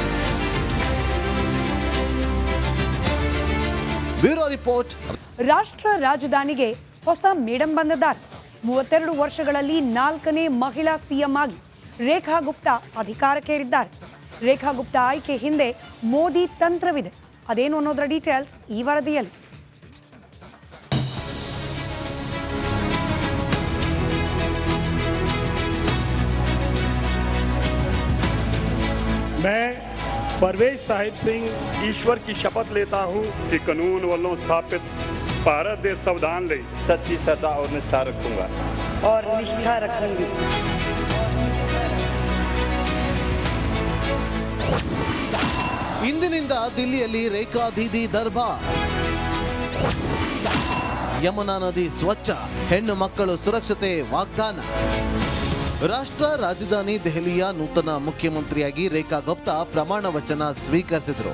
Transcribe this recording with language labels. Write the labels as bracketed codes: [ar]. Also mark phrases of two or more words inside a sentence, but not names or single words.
[kn] ಬ್ಯೂರೋ ರಿಪೋರ್ಟ್. ರಾಷ್ಟ್ರ ರಾಜಧಾನಿಗೆ ಹೊಸ ಮೇಡಂ ಬಂದಿದ್ದಾರೆ. 32 ವರ್ಷಗಳಲ್ಲಿ 4ನೇ ಮಹಿಳಾ ಸಿಎಂ ಆಗಿ ರೇಖಾ ಗುಪ್ತಾ ಅಧಿಕಾರಕ್ಕೇರಿದ್ದಾರೆ. ರೇಖಾ ಗುಪ್ತಾ ಆಯ್ಕೆ ಹಿಂದೆ ಮೋದಿ ತಂತ್ರವಿದೆ. ಅದೇನು ಅನ್ನೋದರ ಡೀಟೇಲ್ಸ್ ಈ ವರದಿಯಲ್ಲಿ. [hi] मैं परवेज साहिब सिंह ईश्वर की शपथ लेता हूं कि कानून वालों स्थापित भारत देश संविधान ले सच्ची श्रद्धा और निष्ठा रखूंगा और निष्ठा रखूंगी. [kn] ಇಂದಿನಿಂದ ದಿಲ್ಲಿಯಲ್ಲಿ ರೇಖಾ ದೀದಿ ದರ್ಬಾರ್. ಯಮುನಾ ನದಿ ಸ್ವಚ್ಛ, ಹೆಣ್ಣು ಮಕ್ಕಳು ಸುರಕ್ಷತೆ ವಾಗ್ದಾನ. ರಾಷ್ಟ್ರ ರಾಜಧಾನಿ ದೆಹಲಿಯ ನೂತನ ಮುಖ್ಯಮಂತ್ರಿಯಾಗಿ ರೇಖಾ ಗುಪ್ತಾ ಪ್ರಮಾಣ ವಚನ ಸ್ವೀಕರಿಸಿದರು.